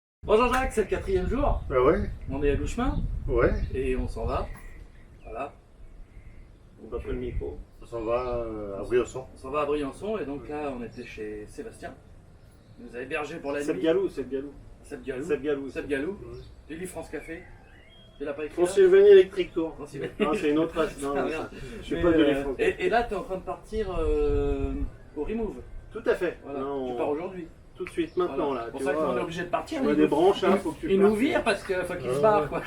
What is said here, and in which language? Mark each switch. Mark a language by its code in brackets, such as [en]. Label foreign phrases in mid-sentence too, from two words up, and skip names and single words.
[fr] Bon Jean-Jacques, c'est le 4e jour. Ah ouais. On est à mi-chemin Ouais. et on s'en va. Voilà. On va prendre le micro. On s'en va à Briançon. On s'en va à Briançon et donc là on était chez Sébastien. Il nous a hébergé pour la nuit. Seb Galou, Seb Galou. Seb Galou. Seb Galou. Seb Galou. Ouais. Tu lis France Café. Tu l'as pas écrit là Transylvanie Electric Tour. Transylvanie. Non, c'est une autre race. Non, Ah, non, merde. ça. Je suis Mais, pas de l'Electric. et là tu es en train de partir au Remove. Tout à fait. Voilà. Non, Tu pars aujourd'hui. tout de suite, maintenant Voilà. là. C'est pour Tu ça vois, qu'on est obligé de partir. on a des branches là, faut que tu Il partes. nous vire parce qu'il faut qu'il se barre quoi.